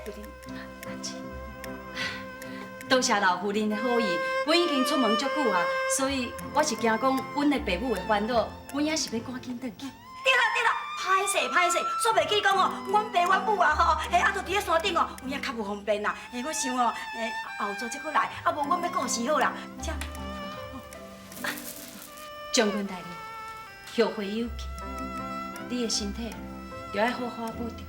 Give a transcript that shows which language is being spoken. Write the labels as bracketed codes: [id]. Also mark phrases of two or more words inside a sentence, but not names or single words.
[nan] 多谢老夫人的好意，阮已经出门足久啊，所以我是惊讲阮的爸母会烦恼，阮也是要赶紧转去。对啦对啦，歹势歹势，煞袂记讲哦，阮爸阮母啊吼，啊就伫咧山顶哦，有影较无方便啦。我想哦，后座再过来，啊无阮要顾事好啦。这将军大人，后会有期，你的身体就要好好保重。